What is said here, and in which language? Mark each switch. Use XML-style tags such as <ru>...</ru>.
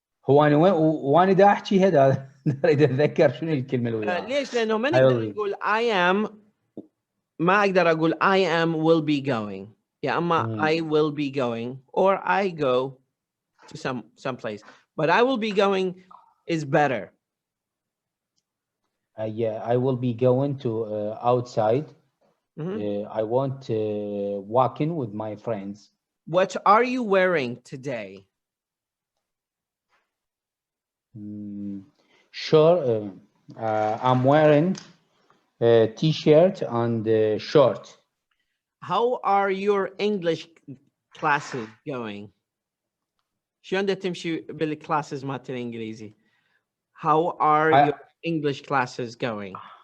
<ar>هو أنا وأنا دا أحكي هذا أريد أتذكر شنو الكلمة الأولى. ليش؟ لأنه ما نقدر نقول</ar> <en>I am.</en> <ar>ما أقدر أقول</ar> <en>I am will be going.</en> <ar>يا أما</ar> <en>I will be going or I go to some place. But I will be going is better. Yeah, I will be going to outside. I want walking with my friends. What are you wearing today? Sure, I'm wearing a t-shirt and short. How are your English classes going?</en> <ar>شلون بدها تمشي بالclasses مالت الإنجليزي?</ar> <en>How are your English classes going?</en>